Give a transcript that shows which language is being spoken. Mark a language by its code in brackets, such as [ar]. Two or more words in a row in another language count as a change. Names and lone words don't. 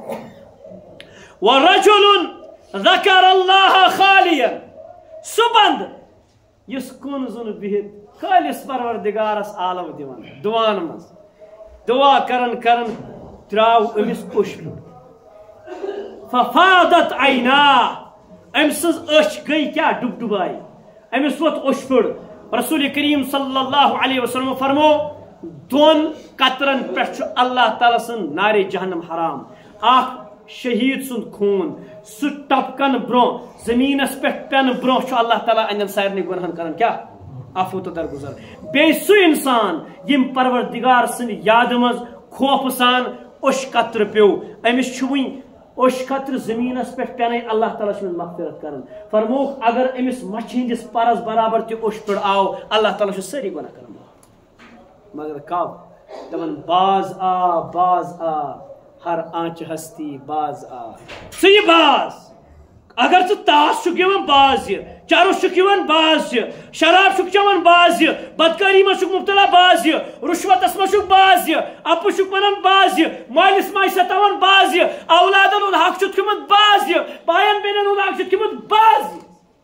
[ar] ورجل ذکر اللہ خالیا [ks] سُہ بند یُس کُن زُن بِہِتھ خٲلِص پروردگارس عالم دِوان دُعاہن منٛز دعا کرن کرن درٛاو أمِس اوٚش [ar] ففاضت عیناه [ks] أمۍ سٕنٛز أچھ گٔے کیٛاہ ڈُبڈُباے أمِس ووت اوٚش پھِر رسول کریم [ar] صلی اللہ علیہ وسلم [ks] فرمو 2 قطرن پٮ۪ٹھ چھُ اللہ تعالیٰ سُنٛد نارِ جہنم حرام اکھ شہید سُنٛد خوٗن سُہ ٹپکن برونٛہہ زٔمیٖنس پٮ۪ٹھ پٮ۪نہٕ برونٛہہ چھُ اللہ تعالیٰ اَنٮ۪ن سارنٕے گۄنہن کران کیٛاہ عفو تہٕ درگُزر بیٚیہِ سُہ اِنسان یِم پروردگار سٕنٛدِ یادٕ منٛز خوفہٕ سان اوٚش قطرٕ پیوٚو أمِس چھُ وٕنۍ اوٚش قطرٕ زٔمیٖنس پٮ۪ٹھ پٮ۪نَے اللہ تعالیٰ چھُ أمِس مغفرت کران فرمووُکھ اگر أمِس مچھِ ہٕنٛدِس پرس برابر تہِ اوٚش پھِر آو اللہ تعالیٰ چھُ سٲری گۄناہ کران مگر کب دپان [fa] باز آ ہر آنچ ہستی باز آ [ks] ژٕ یہِ باز اگر ژٕ تاش چھُکھ یِوان باز یہِ چرس چھُکھ یِوان باز یہِ شراب چھُکھ چٮ۪وان باز یہِ بدکٲری منٛز چھُکھ مُبتلا باز یہِ رُشوتس منٛز چھُکھ باز یہِ اپُز چھُکھ ونان باز یہِ مٲلِس ماجہِ ستاوان باز یہِ اولادن ہُنٛد حق چھُتھ کھیوٚمُت باز یہِ باین بیٚنٮ۪ن ہُنٛد حق چھُتھ کھیوٚمُت باز یہِ